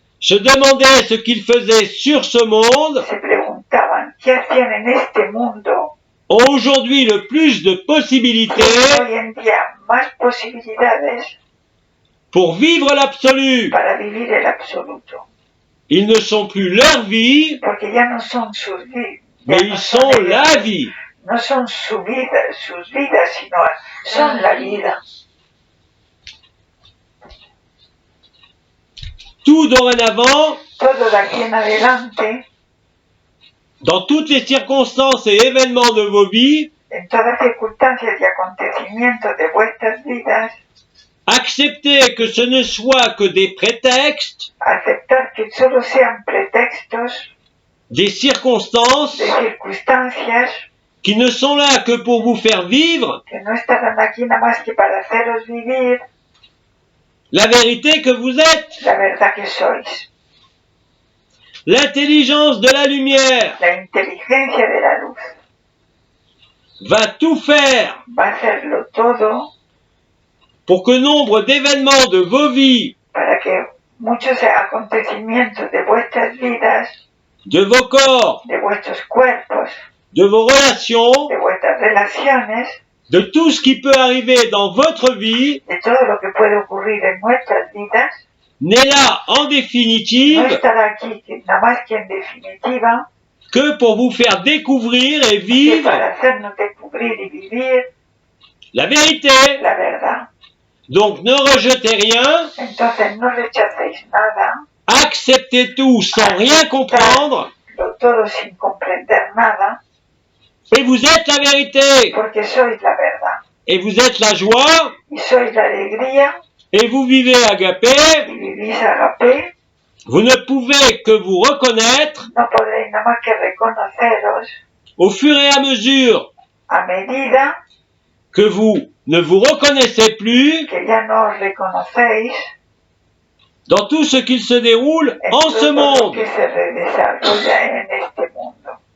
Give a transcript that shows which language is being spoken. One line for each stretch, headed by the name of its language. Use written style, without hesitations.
French: se demandaient ce qu'ils faisaient sur ce monde
Spanish: se preguntaban qué hacían en este mundo,
French: ont aujourd'hui le plus de possibilités
Spanish: tienen hoy en día más posibilidades
French: pour vivre l'absolu.
Spanish: para vivir el absoluto,
French: Ils ne sont plus leur vie,
Spanish: porque ya no son sus vidas,
French: mais ils sont la vie.
Spanish: no son sus vidas, sino son la vida.
French: Tout dorénavant,
Spanish: Todo de aquí en adelante,
French: dans toutes les circonstances et événements de vos vies,
Spanish: en todas circunstancias y acontecimientos de vuestras vidas,
French: acceptez que ce ne soit que des prétextes,
Spanish: aceptar que solo sean pretextos,
French: des circonstances
Spanish: de circunstancias
French: qui ne sont là que pour vous faire vivre
Spanish: que no estarán aquí nada más que para haceros vivir
French: la vérité que vous êtes.
Spanish: la verdad que sois.
French: L'intelligence de la lumière
Spanish: La inteligencia de la luz
French: va tout faire
Spanish: va a hacerlo todo
French: pour que nombre d'événements de vos vies,
Spanish: para que muchos acontecimientos de vuestras vidas,
French: de vos corps,
Spanish: de vuestros cuerpos,
French: de vos relations,
Spanish: de vuestras relaciones,
French: de tout ce qui peut arriver dans votre vie,
Spanish: de todo lo que puede ocurrir en nuestras vidas,
French: n'est là en
Spanish: no
French: définitive
Spanish: estará aquí nada más que en definitiva
French: que pour vous faire découvrir et
Spanish: que
French: vivre
Spanish: para hacernos descubrir y vivir
French: la vérité.
Spanish: la verdad.
French: Donc ne rejetez rien,
Spanish: Entonces no rechacéis nada,
French: acceptez tout sans rien comprendre,
Spanish: todo sin comprender nada,
French: et vous êtes la vérité,
Spanish: porque sois la verdad.
French: et vous êtes la joie,
Spanish: Y sois la alegría
French: et vous vivez agapé.
Spanish: y vivís agapé.
French: Vous ne pouvez que vous reconnaître
Spanish: No podréis nada más que reconoceros
French: au fur et à mesure
Spanish: a medida
French: que vous ne vous reconnaissez plus
Spanish: que ya no os reconocéis
French: dans tout ce qu'il se déroule
Spanish: en
French: en ce
Spanish: todo lo
French: monde.
Spanish: que se desarrolla en este mundo.